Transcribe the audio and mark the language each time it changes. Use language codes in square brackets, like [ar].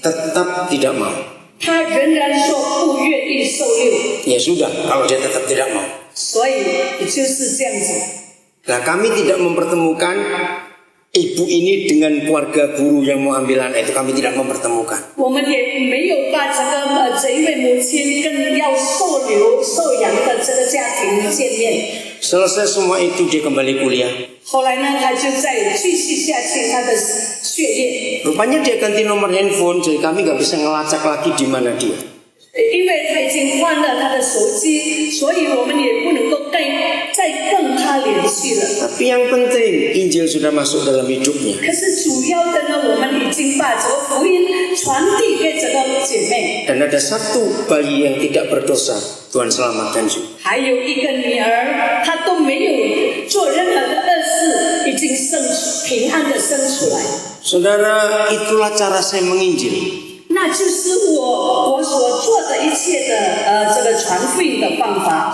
[id] tetap tidak mau. [zh] 她仍然说不愿意受孕， [id] Ya sudah, kalau dia tetap tidak mau. [zh] 所以就是这样子。 [id] Nah, kami tidak mempertemukan ibu ini dengan keluarga guru yang mau ambil anak itu, kami tidak mempertemukan. [zh] 我们也没有把这一位母亲跟要受养的这个家庭见面。 [id] Selesai semua itu dia kembali kuliah. [zh] 后来呢，他就再继续下去他的学业。 [id] Rupanya dia ganti nomor handphone, jadi kami nggak bisa ngelacak lagi di mana dia. [zh] 因为他已经换了他的手机，所以我们也不能够再跟他联系了。 [id] Tapi yang penting Injil sudah masuk dalam hidupnya. [zh] 可是主要的呢，我们已经把这个福音传递给这个姐妹。 [id] Dan ada satu bayi yang tidak berdosa, Tuhan selamatkan juga. [zh] 还有一个女儿，她都没有做任何的恶事，已经平安的生出来。 [id] Saudara, itulah cara saya menginjil. [zh] 那就是我所做的一切的这个传福音的方法。